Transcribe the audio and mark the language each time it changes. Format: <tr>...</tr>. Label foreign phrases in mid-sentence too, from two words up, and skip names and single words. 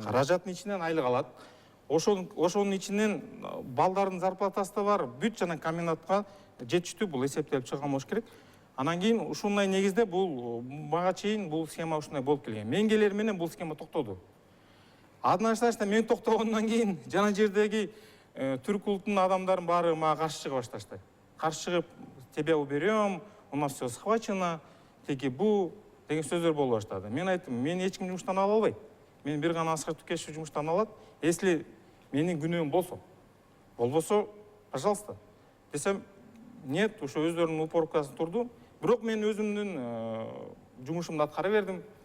<ky>Каражаттын ичинен айлык алат. Ошонун ичинен балдардын зарплатасы да бар, бүт жана комбинатка жетиштүү бул эсептелип чыган болуш керек. Анан кийин ушундай негизде бул мага чейин бул схема ушундай болуп келген. Мен келер менен бул схема токтоду. Однозначно мен токтогондон кийин жана жердеги түрк улутунун адамдарын баары мага каршы чыга башташты. Каршы чыгып,</ky> <ru>тебя уберем, у нас все схвачено,</ru> <ky>теги бу деген сөздөр боло баштады. Мен айттым, мен эч ким жумуштан ала албайт. Мен бир гана Аскар Тукешев жумуштан алат. Если менин күнөөм болбосо, пожалуйста. Десем, нет, ошо өздөрүнүн упоркасын турду. Бирок мен өзүмдүн жумушумду аткара бердим.</ky>